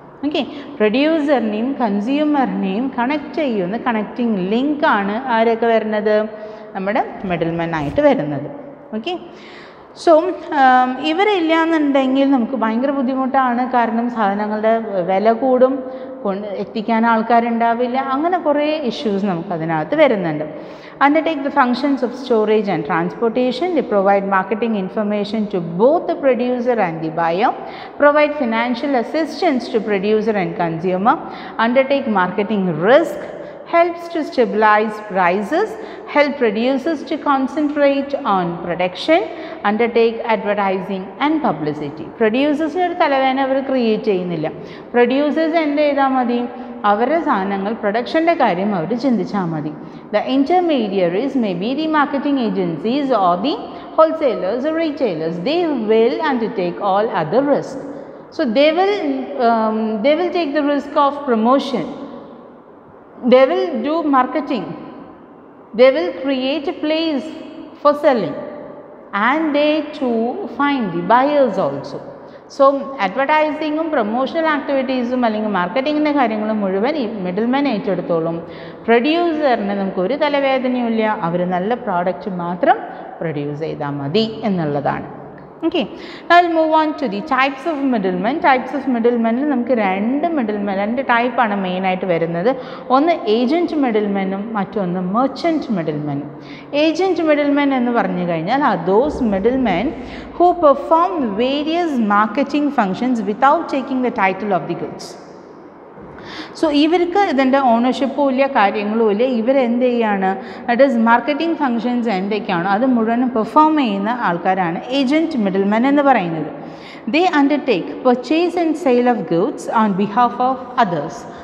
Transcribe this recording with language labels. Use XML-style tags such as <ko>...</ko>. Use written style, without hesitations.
<ml>Okay, പ്രൊഡ്യൂസറിനെയും കൺസ്യൂമറിനെയും connect ചെയ്യുന്ന connecting ലിങ്കാണ് ആരൊക്കെ വരുന്നത്, നമ്മുടെ മിഡിൽമെൻ ആയിട്ട് വരുന്നത്. ഓക്കെ, സോ ഇവരില്ല എന്നുണ്ടെങ്കിൽ നമുക്ക് ഭയങ്കര ബുദ്ധിമുട്ടാണ്. കാരണം സാധനങ്ങളുടെ വില കൂടും, എത്തിക്കാൻ ആൾക്കാരുണ്ടാവില്ല, അങ്ങനെ കുറേ ഇഷ്യൂസ് നമുക്കതിനകത്ത് വരുന്നുണ്ട്.</ml> <en>Undertake the functions of storage and transportation. They provide marketing information to both the producer and the buyer, provide financial assistance to producer and consumer, undertake marketing risk, helps to stabilize prices, help producers to concentrate on production, undertake advertising and publicity.</en> <ml>Producers ഒരു തലവേദന അവർ create ചെയ്യുന്നില്ല. Producers എന്ത് ചെയ്താൽ മതി, അവരുടെ സാധനങ്ങൾ പ്രൊഡക്ഷൻ്റെ കാര്യം അവർ ചിന്തിച്ചാൽ മതി.</ml> <en>The intermediaries may be the marketing agencies or the wholesalers or retailers, they will undertake all other risk. So they will take the risk of promotion, they will do marketing, they will create a place for selling, and they too find the buyers also. So advertising promotional activities</en> <ml>അല്ലെങ്കിൽ മാർക്കറ്റിങ്ങിൻ്റെ കാര്യങ്ങൾ മുഴുവൻ ഈ middleman ഏറ്റെടുത്തോളും. പ്രൊഡ്യൂസറിന് നമുക്ക് ഒരു തലവേദനയുമില്ല, അവർ നല്ല product മാത്രം produce ചെയ്താൽ മതി എന്നുള്ളതാണ്.</ml> <en>Okay, now we'll move on to the types of middlemen.</en> <ml>Types of middlemen നമുക്ക് രണ്ട് ടൈപ്പാണ് മെയിനായിട്ട് വരുന്നത്. ഒന്ന് ഏജൻറ്റ് മിഡിൽമെനും മറ്റൊന്ന് മെർച്ചൻറ്റ് മിഡിൽമെനും. ഏജൻറ്റ് മിഡിൽമെൻ എന്ന് പറഞ്ഞു കഴിഞ്ഞാൽ</ml> <en>are those middlemen who perform various marketing functions without taking the title of the goods.</en> <ml>So ഇവർക്ക് ഇതിൻ്റെ ഓണർഷിപ്പും ഇല്ല, കാര്യങ്ങളും ഇല്ല. ഇവരെന്ത് ചെയ്യാണ്, ദാറ്റ് ഈസ് മാർക്കറ്റിംഗ് ഫങ്ഷൻസ് എന്തൊക്കെയാണോ അത് മുഴുവനും പെർഫോം ചെയ്യുന്ന ആൾക്കാരാണ് ഏജൻറ്റ് മിഡിൽമെൻ എന്ന് പറയുന്നത്.</ml> <en>They undertake purchase and sale of goods on behalf of others.</en>